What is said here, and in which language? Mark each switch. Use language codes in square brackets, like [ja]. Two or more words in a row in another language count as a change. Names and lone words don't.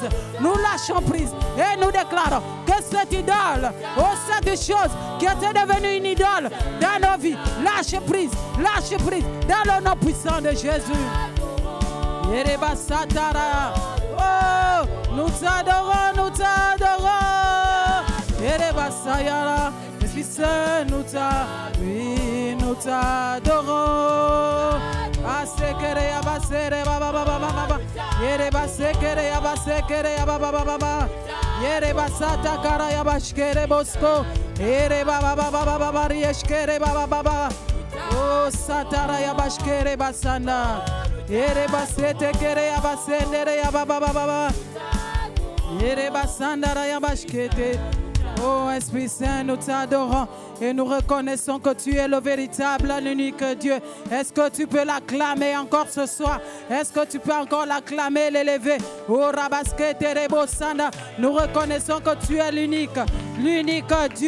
[fr] Nous lâchons prise et nous déclarons que cette idole, oh cette chose qui était devenue une idole dans nos vies, lâche prise dans le nom puissant de Jésus. Oh, nous t'adorons, nous t'adorons. Esprit Saint, nous t'adorons. Oh, satara ya bashkere basanda. Yere basete kere ya basendere ya baba baba. Yere basanda ya bashkete. Oh, Esprit Saint, nous t'adorons et nous reconnaissons que tu es le véritable, l'unique Dieu. Est-ce que tu peux l'acclamer encore ce soir? Est-ce que tu peux encore l'acclamer, l'élever? Oh, Rabaskete Rebosanda, nous reconnaissons que tu es l'unique Dieu.